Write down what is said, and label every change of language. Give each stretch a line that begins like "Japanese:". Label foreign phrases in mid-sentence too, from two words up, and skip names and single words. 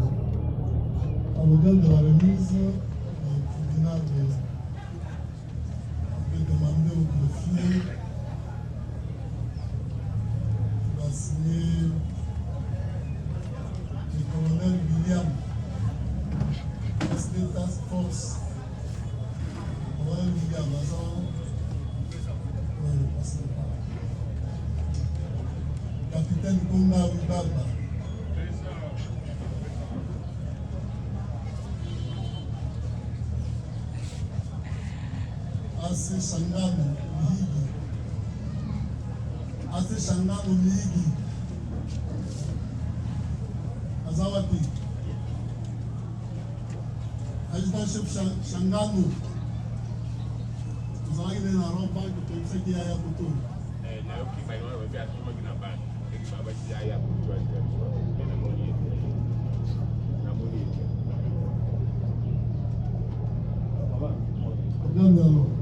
French: À l'égard de la remise, le tribunal avait demandé au greffier a signé le colonel William, SD Task Force. Colonel William, capitaine Konga Wibaba. AC Shangano Mihigi. AC Shangano Mihigi. Azawati. Adjutant chef Shangano. Nous allons aller dans la banque pour ce qui est à Yakuto. Regardez alors.